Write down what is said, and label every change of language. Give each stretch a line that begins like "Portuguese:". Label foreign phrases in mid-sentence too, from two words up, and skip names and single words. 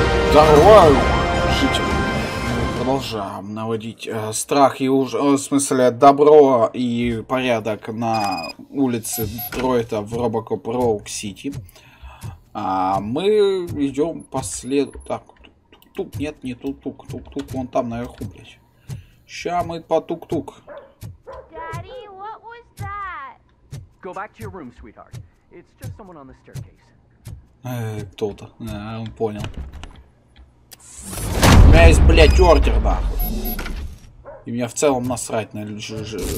Russian: Здорово, жители. Мы продолжаем наводить страх и в смысле добро и порядок на улице Детройта в RoboCop Rogue City. Мы идем по следу. Так, тук-тук, нет, не тук-тук, тук-тук вон там наверху, блядь. Ща мы по тук-тук. Кто-то, он понял. У меня есть, блядь, ордер, нахуй. И меня в целом насрать на ЖЖ.